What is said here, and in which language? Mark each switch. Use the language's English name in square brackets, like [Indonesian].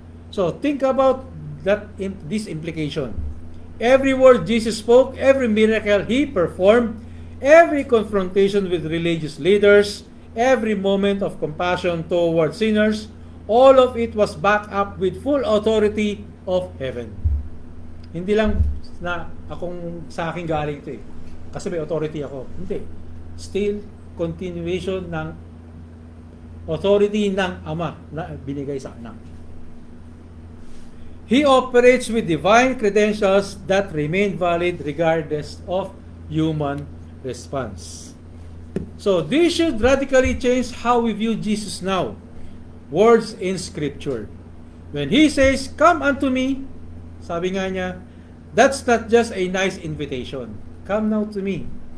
[English] So, think about this implication. Every word Jesus spoke, every miracle He performed, every confrontation with religious leaders, every moment of compassion toward sinners, all of it was backed up with full authority of heaven. [Filipino] Hindi lang na akong sa akin galing ito eh. Kasi may authority ako. Hindi. Still, continuation ng authority ng Ama na binigay sa anak. [English] He operates with divine credentials that remain valid regardless of human response. So, this should radically change how we view Jesus now. Words in Scripture. When He says, come unto me, [Filipino] sabi nga niya, [English] that's not just a nice invitation. Come now to me.